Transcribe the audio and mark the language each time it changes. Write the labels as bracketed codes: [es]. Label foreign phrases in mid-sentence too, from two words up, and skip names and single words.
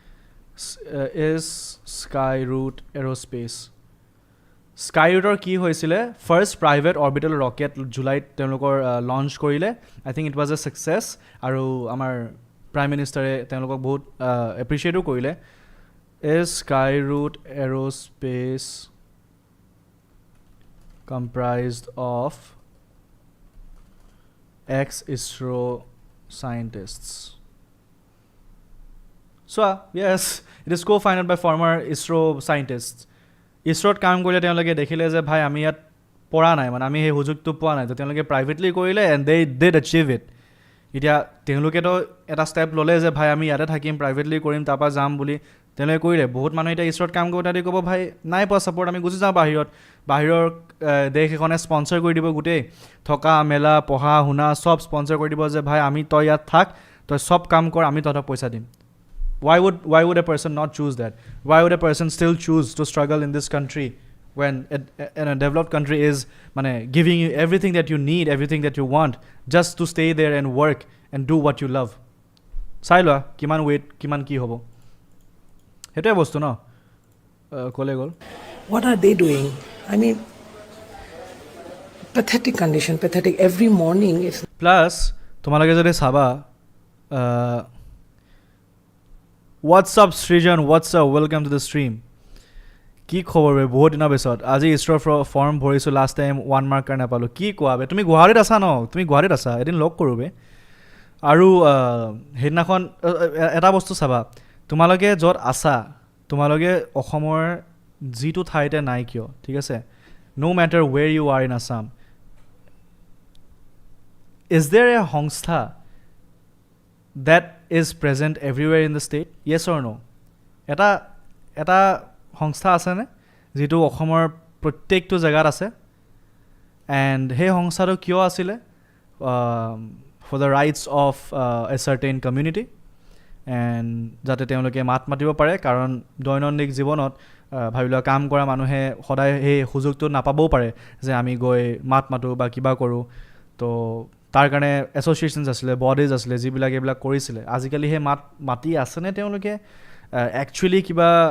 [as] ইজ স্কাই ৰুট এৰ'স্পেচ স্কাই ৰুটৰ কি হৈছিলে [en] first private orbital rocket [as] জুলাইত তেওঁলোকৰ লঞ্চ কৰিলে [en] I think it was a success [as] আৰু আমাৰ [en] prime minister [as] তেওঁলোকক বহুত এপ্ৰিচিয়েটো কৰিলে ইজ স্কাই ৰুট এৰ'স্পেচ [en] comprised of ex-ISRO scientists. So, yes, it is co-founded by former ISRO scientists. [as] ইছৰোত কাম কৰিলে তেওঁলোকে দেখিলে যে ভাই আমি ইয়াত পৰা নাই মানে আমি সেই সুযোগটো পোৱা নাই তো তেওঁলোকে প্ৰাইভেটলি কৰিলে [en] and they did achieve it [as] এতিয়া তেওঁলোকেতো এটা ষ্টেপ ল'লে যে ভাই আমি ইয়াতে থাকিম প্ৰাইভেটলি কৰিম তাৰপৰা যাম বুলি তেওঁলোকে কৰিলে বহুত মানুহে এতিয়া ইছৰোত কাম কৰোঁ তাতে ক'ব ভাই নাই পোৱা ছাপৰ্ট আমি গুচি যাওঁ বাহিৰৰ দেশ এখনে স্পনচাৰ কৰি দিব গোটেই থকা মেলা পঢ়া শুনা চব স্পনচাৰ কৰি দিব যে ভাই আমি তই ইয়াত থাক তই চব কাম কৰ আমি তহঁতক পইচা দিম [en] why would a person not choose that why would a person still choose to struggle in this country when a developed country is giving you everything that you need everything that you want just to stay there and work and do what you love [as] চাই লোৱা কিমান ৱেইট কিমান কি হ'ব সেইটোৱে বস্তু ন ক'লে গ'ল [en] what are they doing I mean pathetic condition pathetic every morning is [as] plus তোমালোকে যদি চাবা [en] what's up Srijan what's up welcome to the stream [as] কি খবৰ বে বহুত দিনৰ পিছত আজি ইছৰোৰ ফৰ্ম ভৰিছোঁ [en] last time [as] 1 মাৰ্ক কাৰণে পালোঁ কি কোৱা বে তুমি গুৱাহাটীত আছা ন তুমি গুৱাহাটীত আছা এদিন লগ কৰোঁ বে আৰু সেইদিনাখন এটা বস্তু চাবা তোমালোকে য'ত আছা তোমালোকে অসমৰ যিটো ঠাইতে নাই কিয় ঠিক আছে [en] no matter where you are in Assam is there a সংস্থা that is present everywhere in the state yes or no [as] এটা সংস্থা আছেনে যিটো অসমৰ প্ৰত্যেকটো জেগাত আছে এণ্ড সেই সংস্থাটো কিয় আছিলে [en] for the rights of a certain community [as] এণ্ড যাতে তেওঁলোকে মাত মাতিব পাৰে কাৰণ দৈনন্দিন জীৱনত ভাবি লোৱা কাম কৰা মানুহে সদায় সেই সুযোগটো নাপাবও পাৰে যে আমি গৈ মাত মাতোঁ বা কিবা কৰোঁ তো তাৰ কাৰণে এছ'চিয়েশ্যনছ আছিলে বডিজ আছিলে যিবিলাক এইবিলাক কৰিছিলে আজিকালি সেই মাতি আছেনে তেওঁলোকে একচুৱেলি কিবা